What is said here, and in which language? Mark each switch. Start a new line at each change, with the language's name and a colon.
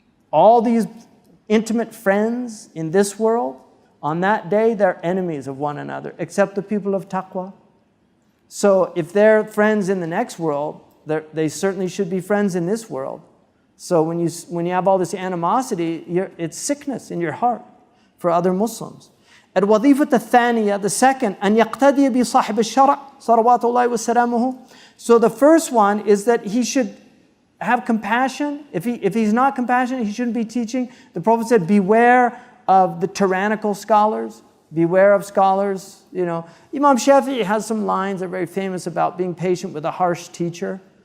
English: All these intimate friends in this world, on that day, they're enemies of one another, except the people of taqwa. So if they're friends in the next world, they certainly should be friends in this world. So when you have all this animosity, it's sickness in your heart for other Muslims.
Arabic: الوظيفة الثانية,
English: the second,
Arabic: أن يقتدي بصاحب الشرع صلوات الله وسلامه.
English: So the first one is that he should have compassion. If he's not compassionate, he shouldn't be teaching. The Prophet said, beware of the tyrannical scholars. Beware of scholars. Imam Shafi'i has some lines that are very famous about being patient with a harsh teacher.